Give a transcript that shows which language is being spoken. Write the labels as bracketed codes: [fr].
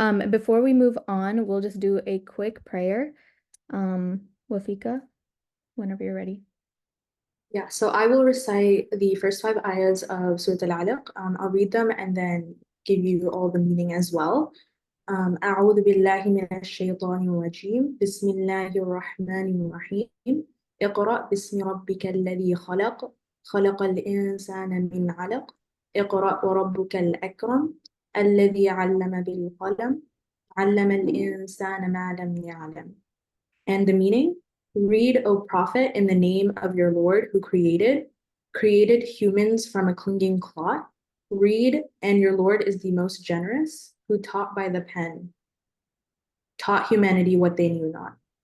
[en] Before we move on, we'll just do a quick prayer. Wafiqah, whenever you're ready. Yeah, so I will recite the first 5 ayahs of Surah Al-Alaq. I'll read them and then give you all the meaning as well. [ar] أعوذ بالله من الشيطان الرجيم بسم الله الرحمن الرحيم اقرأ باسم ربك الذي خلق خلق الإنسان من علق اقرأ وربك الأكرم الذي علم بالقلم علم الإنسان ما لم يعلم. [en] And the meaning, read, O Prophet, in the name of your Lord who created humans from a clinging clot. Read, and your Lord is the most generous, who taught by the pen, taught humanity what they knew not.